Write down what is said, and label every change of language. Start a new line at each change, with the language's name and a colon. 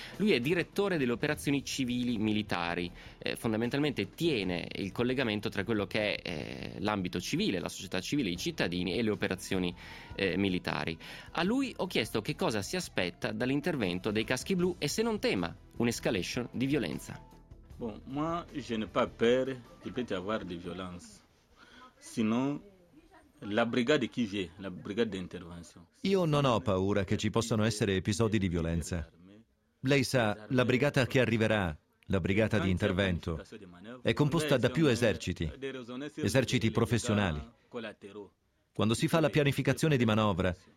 Italian: Lui è direttore delle operazioni civili militari, fondamentalmente tiene il collegamento tra quello che è l'ambito civile, la società civile, i cittadini e le operazioni militari. A lui ho chiesto che cosa si aspetta dall'intervento dei Caschi Blu e se non tema un'escalation di violenza.
French: Bon, moi je n'ai pas peur qu'il peut y avoir de violence. Sinon la brigade qui vient, la brigade d'intervention.
Italian: Io non ho paura che ci possano essere episodi di violenza. Lei sa, la brigata che arriverà, la brigata di intervento, è composta da più eserciti, esercitiprofessionali. Quando si fa la pianificazione di manovra,